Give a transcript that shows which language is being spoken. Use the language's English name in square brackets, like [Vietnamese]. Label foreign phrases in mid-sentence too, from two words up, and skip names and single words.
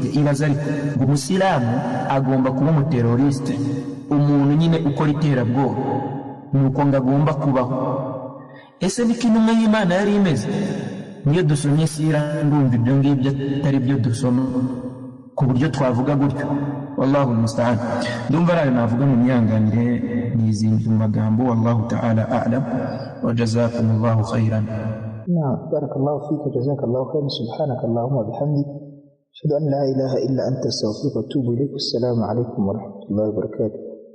[Kinyarwanda] Ibaza ariko ngo umusilamu agomba kuba umuteroriste, umuntu nyine ukora iterabwoba, nuko ngo agomba kubaho. Ese niko intumwa y'Imana yari imeze? Niyo dusomye sira ndumva ibyo ngibyo atari byo dusoma ku buryo twavuga gutyo. [Arabic] والله المستعان. [Kinyarwanda] Ndumva ari navuga mu myanganire n'izindi magambo. [Arabic] والله تعالى أعلم وجزاكم الله خيرا. بارك الله فيك، جزاك الله خيرا. سبحانك اللهم وبحمدك، أشهد أن لا إله إلا أنت، أستغفرك وأتوب إليك. السلام عليكم ورحمة الله وبركاته.